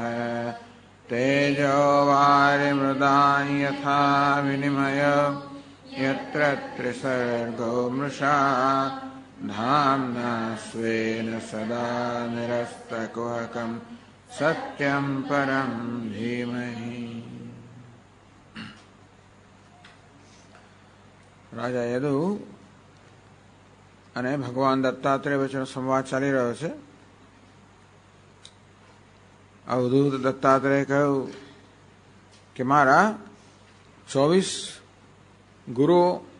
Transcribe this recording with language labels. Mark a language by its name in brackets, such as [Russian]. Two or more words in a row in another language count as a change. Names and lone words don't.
[Sanskrit] तेजो वारिमृदां यथा विनिमयो यत्र त्रिसर्गो मृषा धाम्ना स्वेन सदा निरस्तकुहकं सत्यं परं धीमहि। [Gujarati] રાજા યદુ અને ભગવાન દત્તાત્રેય વચ્ચેનો સંવાદ ચાલી રહ્યો છે. અવધૂત દત્તાત્રેય કહ્યું કે મારા 24 ગુરુઓ.